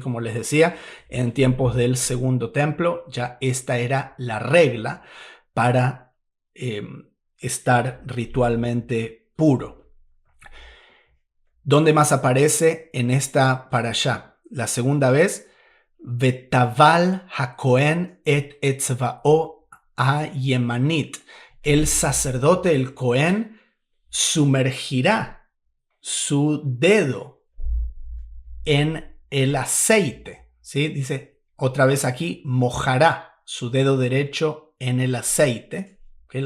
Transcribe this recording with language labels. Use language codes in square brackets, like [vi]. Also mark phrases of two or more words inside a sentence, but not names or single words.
[es] Como les decía, en tiempos del Segundo Templo ya esta era la regla para estar ritualmente puro. ¿Dónde más aparece en esta parashá? La segunda vez, [he] וטבל הכהן את אצבעו הימנית. [es] El sacerdote, el Cohen, sumergirá su dedo en el aceite, ¿sí? Dice otra vez aquí, mojará su dedo derecho en el aceite. ¿Okay?